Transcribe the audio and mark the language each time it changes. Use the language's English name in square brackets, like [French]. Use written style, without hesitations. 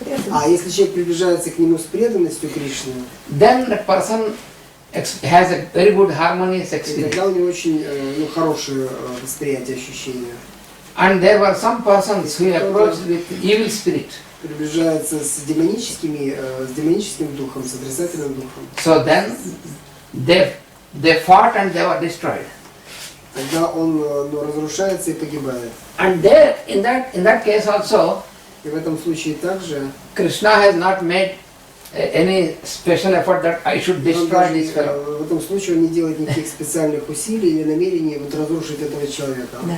[Russian] А если человек приближается к нему с преданностью Кришне, [English] then that person has a very good harmonious experience. [Russian] Тогда у него очень хорошее восприятие, ощущение. [English] And there were some persons who approached with evil spirit. [Russian] Приближается с демоническим духом, с отрицательным духом. [English] So then they fought and they were destroyed. [Russian] Тогда он разрушается и погибает. [English] And there, in that case also, [Russian] и в этом случае также [English] Krishna has not made any special effort that I should destroy this fellow. [Russian] В этом случае он не делает никаких специальных усилий или намерений разрушить этого человека.